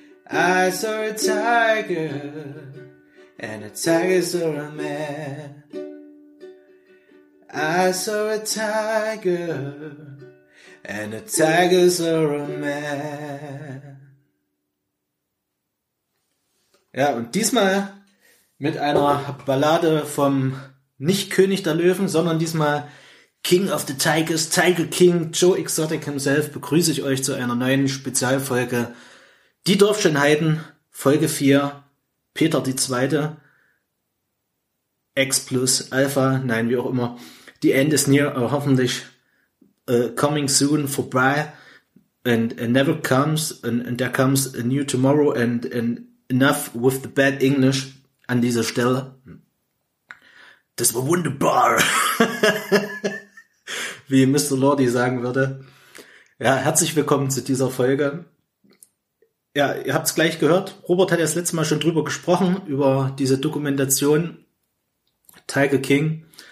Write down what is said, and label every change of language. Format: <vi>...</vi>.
<en>I saw a tiger, and a tiger saw a man. I saw a tiger, and a tiger saw a man.</en> <de>Ja, und diesmal mit einer Ballade vom nicht König der Löwen, sondern diesmal</de> <en>King of the Tigers,</en> <de>Tiger King, Joe Exotic himself, begrüße ich euch zu einer neuen Spezialfolge Die Dorfschönheiten, Folge 4, Peter die Zweite, X plus Alpha, nein, wie auch immer.</de> <en>The end is near,</en> <de>aber hoffentlich</de> <en>coming soon for Bri and never comes and there comes a new tomorrow and enough with the bad English</en> <de>an dieser Stelle. Das war wunderbar, wie Mr. Lordy sagen würde. Ja, herzlich willkommen zu dieser Folge. Ja, ihr habt es gleich gehört. Robert hat ja das letzte Mal schon drüber gesprochen, über diese Dokumentation Tiger King.</de>